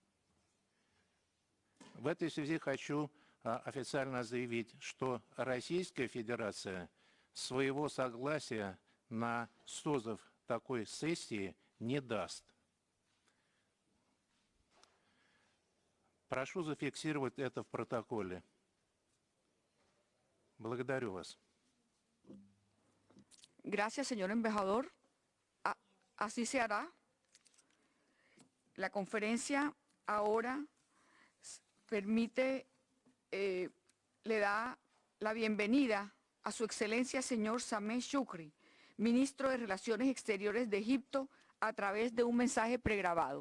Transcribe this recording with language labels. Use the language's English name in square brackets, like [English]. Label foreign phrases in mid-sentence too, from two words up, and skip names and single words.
[Russian] В этой связи хочу официально заявить, что Российская Федерация своего согласия на созыв такой сессии не даст. Прошу зафиксировать это в протоколе. Благодарю вас. [Spanish] Gracias, señor embajador. Así se hará. La conferencia ahora permite, le da la bienvenida a su excelencia señor Sameh Shoukry, ministro de Relaciones Exteriores de Egipto, a través de un mensaje pregrabado.